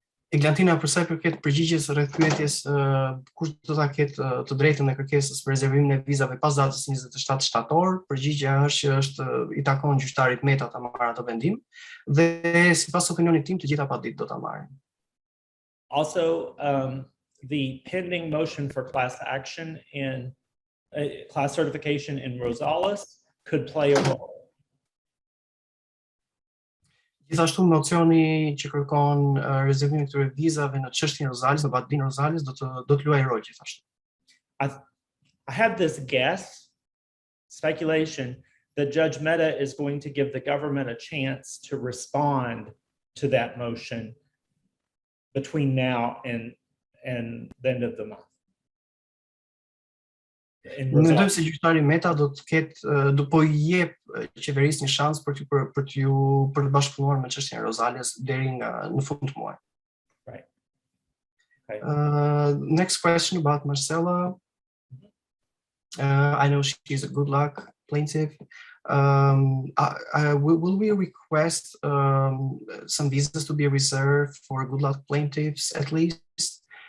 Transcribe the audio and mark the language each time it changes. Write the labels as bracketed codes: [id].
[sq] Eglantina, për sa i përket përgjigjes rreth pyetjes kush do ta ketë të drejtën e kërkesës për rezervimin e vizave pas datës 27 shtator, përgjigjja është që është i takon gjyqtarit Meta ta marrë atë vendim dhe sipas opinionit tim të gjitha paditë do ta marrin. [en] Also, the pending motion for class action in class certification in Rosales could play a role. [sq] Gjithashtu mocioni që kërkon rezervimin e këtyre vizave në çështjen e Rosales, në badinë Rosales do të luajë rol gjithashtu. [en] I have this guess, speculation, that Judge Mehta is going to give the government a chance to respond to that motion between now and the end of the month. [sq] Mendoj se gjyqtari Meta do të ketë do po i jep qeverisë një shans për të bashkëpunuar me çështjen e Rosales deri në fund të muajit. [en] Right. Okay. Next question about Marcella. I know she's a Goodluck plaintiff. Will we request some visas to be reserved for Goodluck plaintiffs at least?